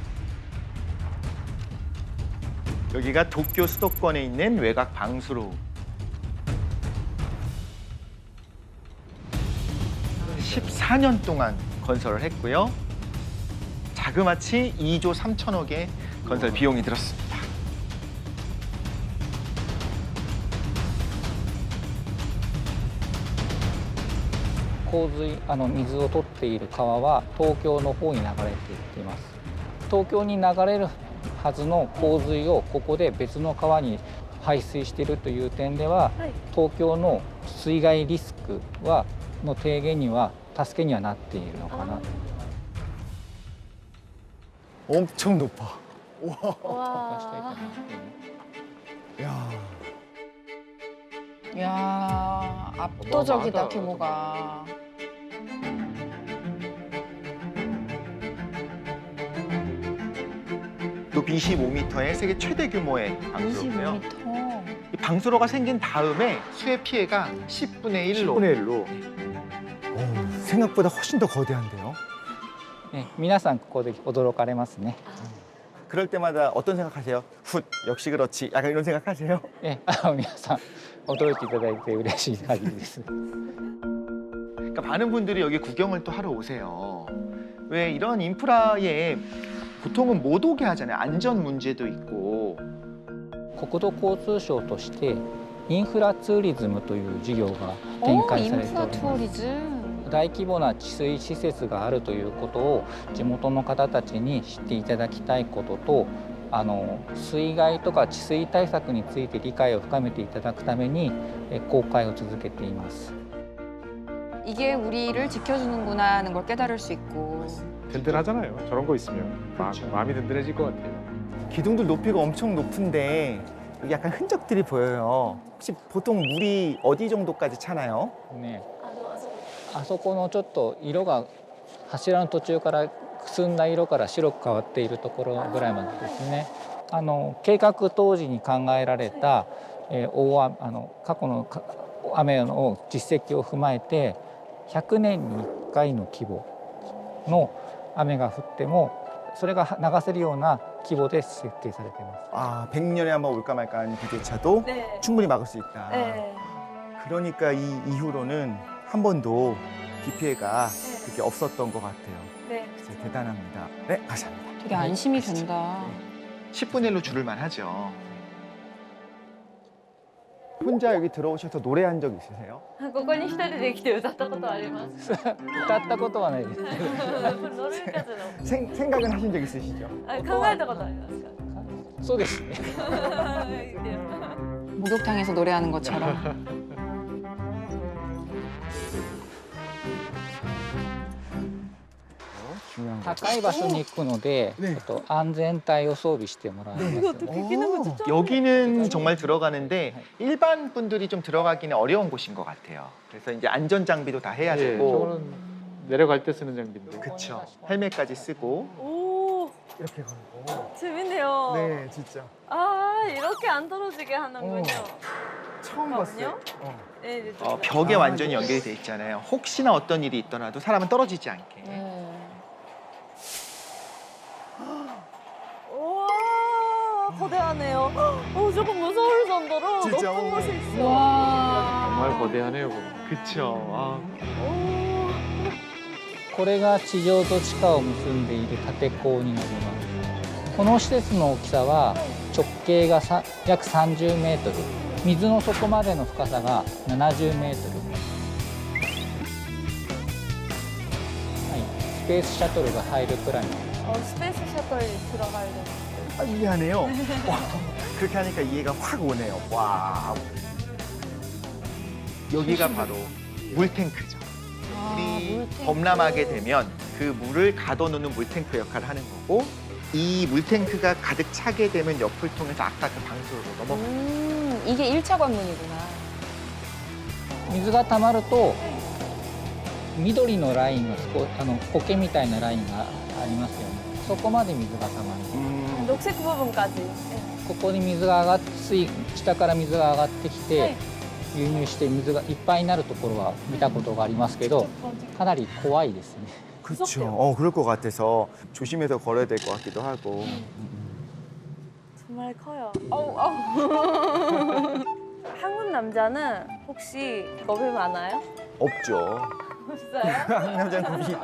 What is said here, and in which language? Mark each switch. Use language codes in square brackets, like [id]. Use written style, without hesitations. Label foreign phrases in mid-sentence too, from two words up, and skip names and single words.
[ko] 여기가 도쿄 수도권에 있는 외곽 방수로. 14년 동안 건설을 했고요. 자그마치 2조 3천억의 건설 비용이 들었습니다. [ja] 水を取っている川は東京の方に流れていっています。東京に流れるはずの洪水をここで別の川に排水しているという点では、はい。東京の水害リスクの低減には助けにはなっているのかな。 [ko] 엄청 높아. 와. 야, 압도적이다 규모가. 높이 25m의 세계 최대 규모의 방수로고요. 25m. 이 방수로가 생긴 다음에 수해 피해가 10분의 1로. 10분의 1로. 생각보다 훨씬 더 거대한데요. [ja] 皆さんここで驚かれますね。 [ko] 그럴 때마다 어떤 생각하세요? 훗, 역시 그렇지. 약간 이런 생각하세요? [ja] 皆さん驚いていただいて嬉しい限りです。 [ko] 그러니까 많은 분들이 여기 구경을 또 하러 오세요. 왜 이런 인프라에 보통은 못 오게 하잖아요. 안전 문제도 있고. [ja] 国土交通省としてインフラツーリズムという事業が展 [ko] 오, [ja] 開されてお [ko] 인프라 [ja] ります。 [ko] 투어리즘. [ja] 大規模な治水施設があるということを地元の方たちに知っていただきたいことと、水害とか治水対策について理解を深めていただくために公開を続けています。 [ko] 이게 우리를 지켜주는구나 하는 걸 깨달을 수 있고. 든든하잖아요. 저런 거 있으면 마음이 든든해질 것 같아요. 기둥들 높이가 엄청 높은데 여기 약간 흔적들이 보여요. 혹시 보통 물이 어디 정도까지 차나요? [ja] ね、あそこのちょっと色が柱の途中からくすんだ色から白く変わっているところぐらいまでですね。計画当時に考えられた、過去の雨の実績を踏まえて100年に1回の規模の雨が降ってもそれが流せるような規模で設計されています。 [ko] 아, 100년에 한번 올까 말까 하는 비대차도 네. 충분히 막을 수 있다. 네. 그러니까 이 이후로는 한 번도 비 피해가 그렇게 없었던 것 같아요. 네. 진짜 대단합니다. 네, 감사합니다. 되게 안심이 된다. 10분의 1로 줄을 만하죠. 혼자 여기 들어오셔서 노래한 적 있으세요? [ja] ここに一人で来て歌ったことあります歌ったことはないです。 [ko] 노래까지는 생각은 하신 적 있으시죠? [ja] 考えたことありますかそうですね。 [ko] 목욕탕에서 노래하는 것처럼. 중요한 거. [ja] 高い場所に行くので、ね安全帯を装備してもらいます。 [ko] 여기는 정말 들어가는데 일반 분들이 좀 들어가기는 어려운 곳인 것 같아요. 그래서 이제 안전 장비도 다 해야 예, 되고, 저거는 내려갈 때 쓰는 장비인데. 그렇죠. 헬멧까지 쓰고 오 이렇게 가고. 재밌네요 네, 진짜 아 이렇게 안 떨어지게 하는군요 처음 봤어요. 네, 네, 벽에 완전히 연결이 돼 있잖아요. 혹시나 어떤 일이 있더라도 사람은 떨어지지 않게. 우와 거대하네요 조금 무서울 정도로 진짜, 높은 곳에 있어 와. 정말 거대하네요. 보면. 그쵸. 아, [ja] これが地上と地下を結んでいる縦溝になります。この施設の大きさは直径が約30メートル、水の底までの深さが70メートル。はい、スペースシャトルが入るくらいの。 [ko] 스페이스 셔틀이 들어가야 돼. 아, 이해하네요. 그렇게 하니까 이해가 확 오네요. 와. 여기가 바로 물탱크죠. 물이 범람하게 되면 그 물을 가둬놓는 물탱크 역할을 하는 거고 이 물탱크가 가득 차게 되면 옆을 통해서 아까 그 방수로 넘어가요. 이게 1차 관문이구나. [ja] 水が溜まると緑のラインが苔みたいなラインがありますよね。そこまで水が溜まります。 [ko] 녹색 부분까지. [ja] ここに水が上がって下から水が上がってきて、流入して水がいっぱいになるところは見たことがありますけど、かなり怖いですね。 [ko] 그렇죠. 그럴 것 같아서 조심해서 걸어야 될 것 같기도 하고. 정말 커요. 어우. 한국 남자는 혹시 겁이 많아요? 없죠. 없어요? 한국 남자는 겁이 왜